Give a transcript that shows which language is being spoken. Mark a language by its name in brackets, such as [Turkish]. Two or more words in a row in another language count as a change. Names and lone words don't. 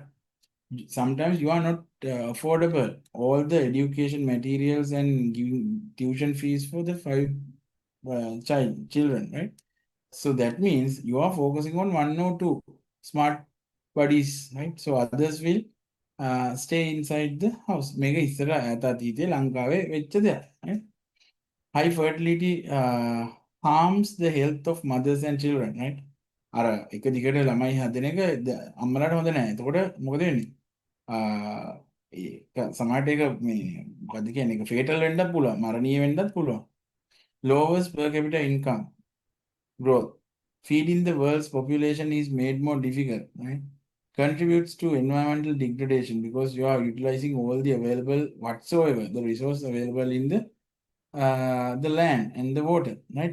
[English] Sometimes you are not affordable all the education materials and giving tuition fees for the 5 children, right? So that means you are focusing on 1 or 2 smart buddies, right? So others will stay inside the house. [Sinhala] Mega ඉස්සර ඈත අතීතයේ ලංකාවේ වෙච්ච දෙයක්, [English] right? High fertility harms the health of mothers and children, right? [Sinhala] අර එක දිගට ළමයි හදන එක අම්මලාට හොඳ නැහැ. එතකොට මොකද වෙන්නේ? සමහරට ඒක මේ මොකද්ද කියන්නේ ඒක fatal වෙන්නත් පුළුවන් මරණීය වෙන්නත් පුළුවන්. [English] Lowest per capita income growth. Feeding the world's population is made more difficult, right? Contributes to environmental degradation because you are utilizing all the available whatsoever the resource available in the land and the water, right?